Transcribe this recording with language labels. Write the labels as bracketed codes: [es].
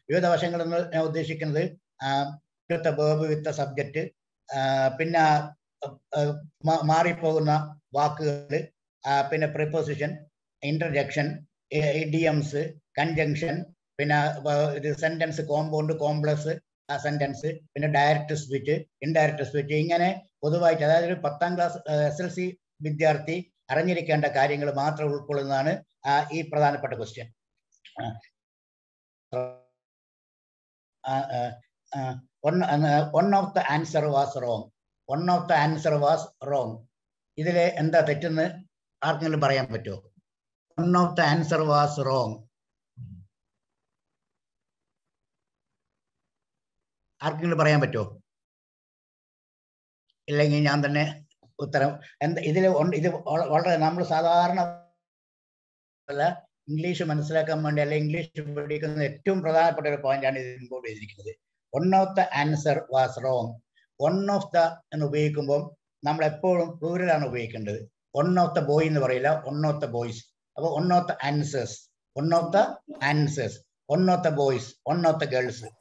[ml] വിവിധ വശങ്ങൾ എന്ന് ഞാൻ ഉദ്ദേശിക്കുന്നത് വേർബ് വിത്ത് സബ്ജക്റ്റ്, പിന്നെ മാറിപ്പോകുന്ന വാക്കുകൾ, പിന്നെ പ്രിപ്പോസിഷൻ, ഇന്റർജെക്ഷൻ, ഇഡിയംസ്, കൺജങ്ഷൻ, പിന്നെ സെന്റൻസ്, കോമ്പൗണ്ട്, കോംപ്ലക്സ് സെന്റൻസ്, പിന്നെ ഡയറക്റ്റ് സ്പീച്ച്, ഇൻഡയറക്റ്റ് സ്പീച്ച്. ഇങ്ങനെ പൊതുവായിട്ട്, അതായത് ഒരു 10ാം ക്ലാസ് SLC വിദ്യാർത്ഥി അറിഞ്ഞിരിക്കേണ്ട കാര്യങ്ങൾ മാത്രം ഉൾക്കൊള്ളുന്നതാണ് ഈ പ്രധാനപ്പെട്ട question. [en] One of the answer was wrong. One of the answer was wrong. [ml] ഇതിലെ എന്താ തെറ്റെന്ന് ആർക്കെങ്കിലും പറയാൻ പറ്റുമോ? [en] One of the answer was wrong. [ml] ആർക്കെങ്കിലും പറയാൻ പറ്റുമോ? ഇല്ലെങ്കിൽ ഞാൻ തന്നെ ഉത്തരം. ഇത് വളരെ നമ്മൾ സാധാരണ ഇംഗ്ലീഷ് മനസ്സിലാക്കാൻ വേണ്ടി, അല്ലെങ്കിൽ ഇംഗ്ലീഷ് പഠിക്കുന്ന ഏറ്റവും പ്രധാനപ്പെട്ട ഒരു പോയിന്റാണ് ഇത് ഇൻക്ലൂഡ് ചെയ്തിരിക്കുന്നത്. [en] One of the answer was wrong. One of the [ml] എന്ന് ഉപയോഗിക്കുമ്പോൾ നമ്മൾ എപ്പോഴും പ്ലൂരലാണ് ഉപയോഗിക്കേണ്ടത്. [en] One of the boy [ml] എന്ന് പറയില്ല, [en] one of the boys. [ml] അപ്പോൾ [en] one of the answers, one of the answers, one of the boys, one of the girls.